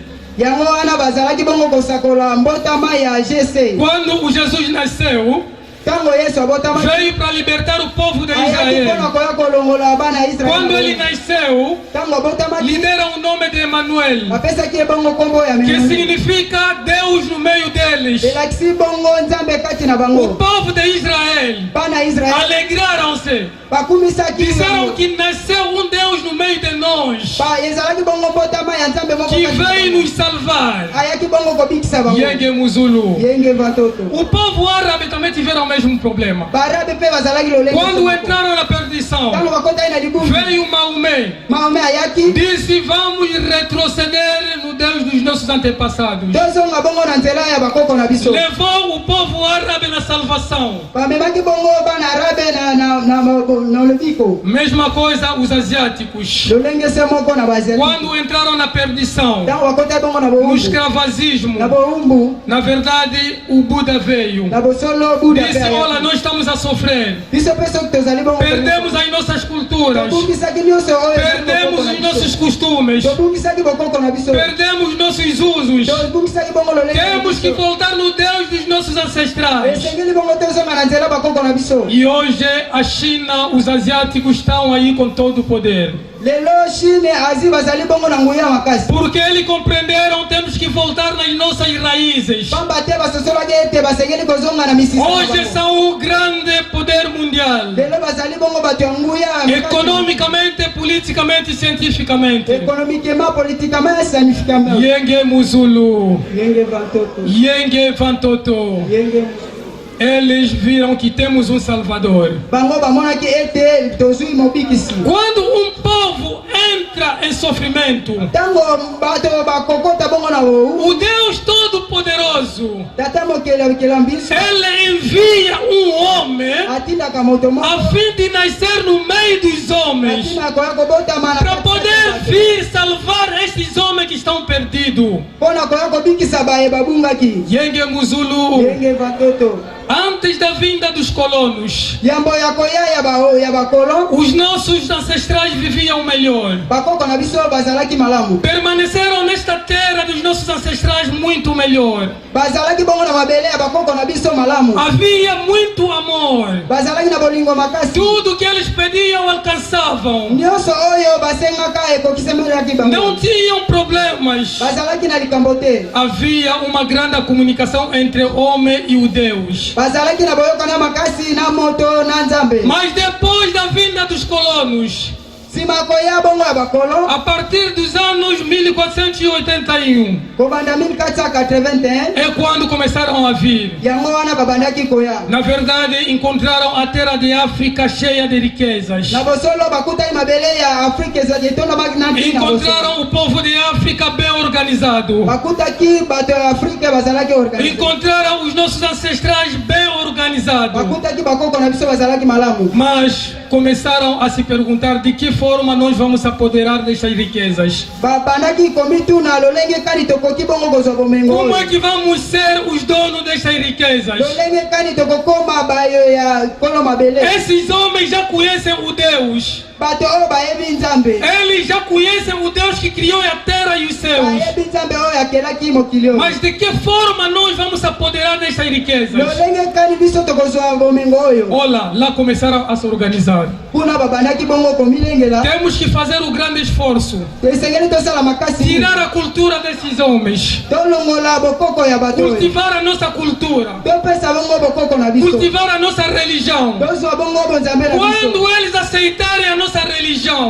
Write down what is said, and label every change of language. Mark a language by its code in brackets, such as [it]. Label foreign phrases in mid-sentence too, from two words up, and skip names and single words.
[ln] Yango wana bazalaki bongo kosakola mbotama ya GC. [pt] Quando o Jesus nasceu, [ln] Tango Yesu abotama [pt] veio para libertar o povo de [ln] ayaki mpona [pt] Israel. [ln] koya kolongola bana ya [pt] Quando ele [ln] Israeli. [pt] nasceu, [ln] Tango abotama [pt] lhe deram o nome de Emmanuel, [ln] apesaki bongo kombo ya [pt] que [ln] Emmanuel. [pt] significa Deus no meio deles. [ln] Elakisi bongo nzambe kati na [pt] O [ln] bango. [pt] povo de Israel [ln] Bana Israeli [pt] alegraram-se, [ln] bakumisaki [pt] disseram que nasceu um Deus no meio de nós, [ln] ezalaki bongo mbotama ya nzambe moko [pt] que [ln] kati na [pt] veio [ln] bango. [pt] nos salvar. [ln] Ayaki bongo kobikisa bango. Yenge Muzulu. Yenge vatoto. [pt] O povo árabe também tiveram a mesmo problema. [ln] barabe pe bazalaki lolenge [pt] Quando [ln] moko. [pt] entraram na perdição, [ln] Tango bakota na libumu [pt] veio Maomé, [ln] Maomé ayaki [pt] disse: vamos retroceder no Deus dos nossos antepassados. [ln] tozonga bongo na nzela ya bakoko na biso [pt] Levou o povo árabe na salvação. [ln] bamemaki bongo bana arabe na lobiko [pt] Mesma coisa os asiáticos. [ln] lolenge se moko na bazali [pt] Quando entraram na perdição, [ln] tango bakota bongo na [pt] no [ln] boumbu [pt] escravagismo, [ln] na boumbu [pt] na verdade o Buda veio. [ln] na bosolo buda [pt] Disse: olha, nós estamos a sofrer. [ln] biso peso que tozali bongo [pt] Perdemos as nossas culturas. [ln] tobungisaki nyonso oyo [pt] Perdemos os nossos costumes. [ln] tobungisaki bokoko na biso [pt] Perdemos nossos usos. [ln] tobungisaki bongo lolenge na [pt] Temos que [ln] biso. [pt] voltar no Deus dos nossos ancestrais. [ln] esengeli bongo tozonga na nzela bakoko na biso [pt] E hoje a China, os asiáticos estão aí com todo o poder. [ln] lelo chine azi bazali bongo na nguya makasi [pt] Porque eles compreenderam, temos que voltar nas nossas raízes. [ln] pamba te basosolaki ete basengeli kozonga na misisa na [pt] Hoje [ln] bango. [pt] são o grande poder mundial. [ln] lelo bazali bongo bato ya nguya [pt] Economicamente, politicamente e cientificamente. [fr] économiquement politiquement significatement [ln] Yenge Muzulu, yenge vantoto Yenge Vantoto. yenge [pt] Eles viram que temos um Salvador. [ln] bango bamonaki ete tozwi mobikisi [pt] Quando um povo entra em sofrimento, [ln] ntango bato bakokota bongo na ou [pt] o Deus Todo-Poderoso, [ln] tata mokele mbiso [pt] Ele envia um homem [ln] atindaka moto moko [pt] a fim de nascer no meio dos homens, [ln] atina koya kobotama na [pt] para poder vir salvar esses homens que estão perdidos. [ln] mpona koya kobikisa baye babungaki Yenge Muzulu, yenge vantoto [pt] antes da vinda dos colonos, [ln] yambo ya koya ya bakolo [pt] os nossos ancestrais viviam melhor. [ln] bakoko na biso bazalaki malamu [pt] Permaneceram nesta terra dos nossos ancestrais muito melhor. [ln] bazalaki bongo na mabele ya bakoko na biso malamu [pt] Havia muito amor. [ln] bazalaki na bolingo makasi [pt] Tudo que eles pediam alcançavam. [ln] nyonso oyo basengaka ekokisemelaki [pt] Não [ln] bango [pt] tinham problemas. [ln] bazalaki na likambo te [pt] Havia uma grande comunicação entre o homem e o Deus. [ln] bazalaki na boyokana makasi na moto na nzambe [pt] Mas depois da vinda dos colonos, [ln] nsima koya bongo ya bakolo [pt] a partir dos anos 1481, [ln] kobanda 1481 [pt] é quando começaram a vir. [ln] yango wana babandaki koya [pt] Na verdade, encontraram a terra de África cheia de riquezas. [ln] na bosolo bakutaki mabele ya afrika ezali etondamaki na ntina bosolo [pt] Encontraram o povo de África bem organizado. [ln] bakutaki bato ya afrika bazalaki organize [pt] Encontraram os nossos ancestrais bem organizados. [ln] bakutaki bakoko na biso bazalaki malamu [pt] Mas começaram a se perguntar de que forma nós vamos apoderar destas riquezas. [ln] babandaki komituna lolenge kani tokoki bongo kozwa bomengo [pt] Como é [ln] oyo [pt] que vamos ser os donos destas riquezas? [ln] lolenge kani tokokoma bayo ya kolo mabele [pt] Esses homens já conhecem o Deus. [ln] bato oyo bayebi nzambe [pt] Eles já conhecem o Deus que criou a terra e os céus. [ln] bayebi nzambe oyo akelaki mokili oyo [pt] Mas de que forma nós vamos apoderar destas riquezas? [ln] lolenge kani biso tokozwa bomengo oyo [pt] Olha, lá começaram a se organizar. [ln] kuna babandaki bongo komilengela [pt] Temos que fazer o grande esforço. [ln] esengeli tosala makasi [pt] Tirar a cultura desses homens. [ln] tolongola bokoko ya bato oyo [pt] Cultivar a nossa cultura. [ln] topesa bongo bokoko na biso [pt] Cultivar a nossa religião. [ln] tozwa bongo bonzambe na biso [pt] Quando eles aceitarem a nossa religião,